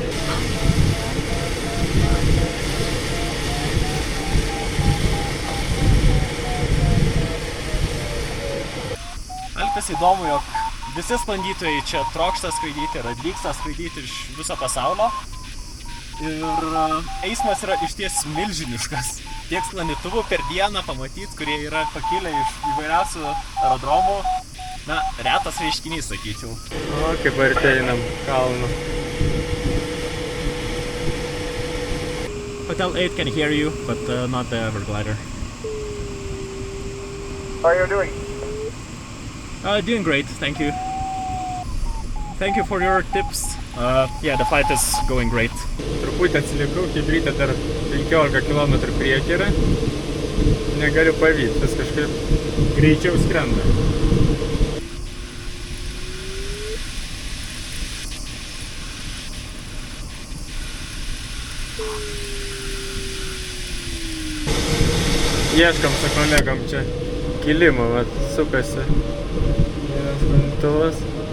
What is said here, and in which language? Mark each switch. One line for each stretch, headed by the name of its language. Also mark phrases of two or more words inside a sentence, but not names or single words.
Lithuanian: Alpės įdomu, jog visi sklandytojai čia trokšta skraidyti ir atvyksta skraidyti iš viso pasaulio. Ir eismas yra išties milžiniškas. Tiek sklandytuvų per dieną pamatyti, kurie yra pakilę iš įvairiausių aerodromų. Retas reiškinys, sakyčiau. O, kaip artėjam kalnu.
English: Hotel 8 can hear you, but not the Everglider. How are you doing? Doing great, thank you. Thank you for your tips. Yeah, the flight is going great.
Lithuanian: Truputį atsilikau, Chebrytė dar 15 km priekį yra. Negaliu pavyti, vis kažkaip greičiau skrenda. Ieškam su kolegom čia kilimo, sukasi vienas sklandytuvas.